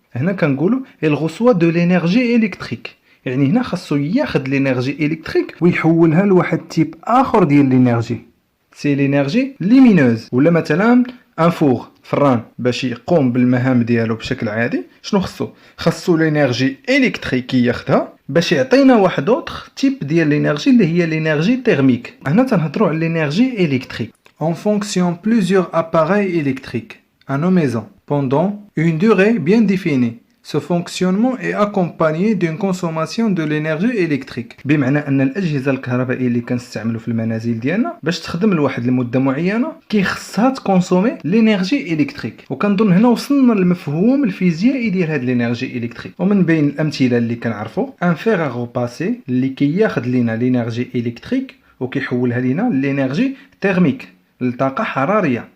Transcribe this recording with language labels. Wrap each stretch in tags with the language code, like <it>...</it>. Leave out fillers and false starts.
<ar>هنا كنقولوا</ar> <fr>il reçoit de l'énergie électrique،</fr> <ar>يعني هنا خاصو ياخذ لينيرجي الكتريك ويحولها لواحد تيب اخر ديال لينيرجي، سي لينيرجي ليمينوز. ولا مثلا ان فور فران باش يقوم بالمهام ديالو بشكل عادي شنو خاصو لينيرجي الكتريك ياخذها باش يعطينا واحد اوتر تيب ديال لينيرجي اللي هي لينيرجي تيرميك. هنا تنهضروا على لينيرجي الكتريك.</ar> <fr>On fonctionne plusieurs appareils électriques à nos maisons pendant une durée bien définie. Ce fonctionnement est accompagné d'une consommation de l'énergie électrique.</fr> <ar>بمعنى أن الأجهزة الكهربائية اللي كنستعملوا في المنازل ديالنا باش تخدم لواحد المدة معينة كيخصها تكونسومي لينيرجي إلكتريك. وكنظن هنا وصلنا للمفهوم الفيزيائي ديال هاد لينيرجي إلكتريك. ومن بين الأمثلة اللي كنعرفوا ان فير ا روباسي اللي كياخذ لينا لينيرجي إلكتريك وكيحولها لينا لينيرجي تيرميك، الطاقة حرارية.</ar>